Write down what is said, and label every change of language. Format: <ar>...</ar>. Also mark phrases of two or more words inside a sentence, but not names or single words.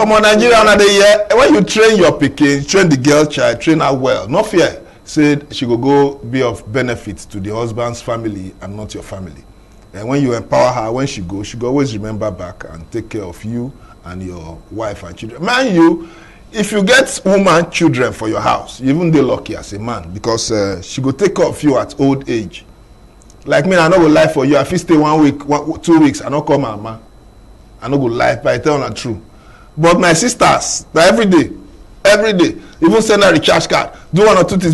<pcm>Nigeria when you train your pikin, train the girl child, train her well, no fear. Said she will go be of benefit to the husband's family and not your family. And when you empower her, when she go always remember back and take care of you and your wife and children. Mind you, if you get woman children for your house, you even dey lucky as a man, because she go take care of you at old age. Like me, I no go lie for you. I fit stay 1 week, 2 weeks, I no call my mama. I no go lie, but I tell her true. But my sisters, every day, even send her recharge card, do 1 or 2 things.</pcm>